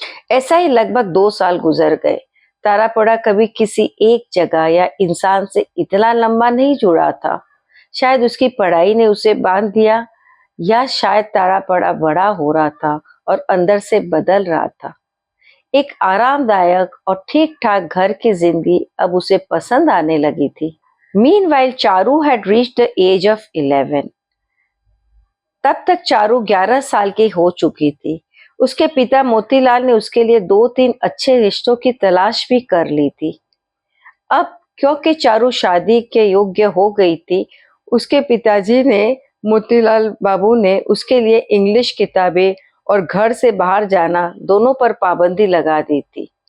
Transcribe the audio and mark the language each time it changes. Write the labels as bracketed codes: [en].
[hi] ऐसा ही लगभग 2 साल गुजर गए। तारापड़ा कभी किसी एक जगह या इंसान से इतना लंबा नहीं जुड़ा था। शायद उसकी पढ़ाई ने उसे बांध दिया, या शायद तारापड़ा बड़ा हो रहा था और अंदर से बदल रहा था। एक आरामदायक और ठीक ठाक घर की जिंदगी अब उसे पसंद आने लगी थी। [en] Meanwhile, Charu had reached the age of 11. [hi] तब तक चारू 11 साल की हो चुकी थी। उसके पिता मोतीलाल ने उसके लिए 2-3 अच्छे रिश्तों की तलाश भी कर ली थी। अब क्योंकि चारू शादी के योग्य हो गई थी, उसके पिताजी ने मोतीलाल बाबू ने उसके लिए इंग्लिश किताबें और घर से बाहर जाना दोनों पर पाबंदी लगा दी थी।